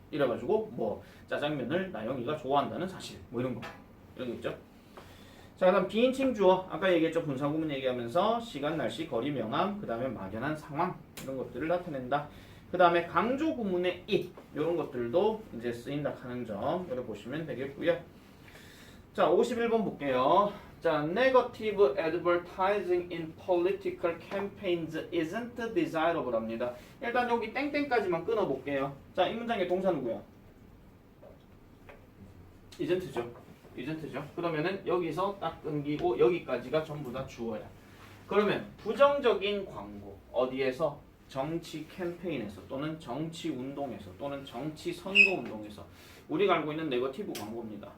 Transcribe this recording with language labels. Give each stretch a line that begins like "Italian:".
Korean: 이래가지고 뭐 짜장면을 나영이가 좋아한다는 사실 뭐 이런 거 이런 거 있죠. 자, 그다음 비인칭 주어 아까 얘기했죠. 분사구문 얘기하면서 시간, 날씨, 거리, 명암, 그 다음에 막연한 상황 이런 것들을 나타낸다. 그 다음에 강조 구문의 it 이런 것들도 이제 쓰인다 하는 점 여기 보시면 되겠고요. 자, 51번 볼게요.
English: 자, negative advertising in political campaigns isn't desirable
Korean: 합니다. 일단 여기 땡땡까지만 끊어볼게요. 자, 이 문장의 동사 누구야? isn't죠. isn't죠. 그러면은 여기서 딱 끊기고 여기까지가 전부 다 주어야. 그러면 부정적인 광고 어디에서? 정치 캠페인에서 또는 정치 운동에서 또는 정치 선거 운동에서 우리가 알고 있는 네거티브 광고입니다.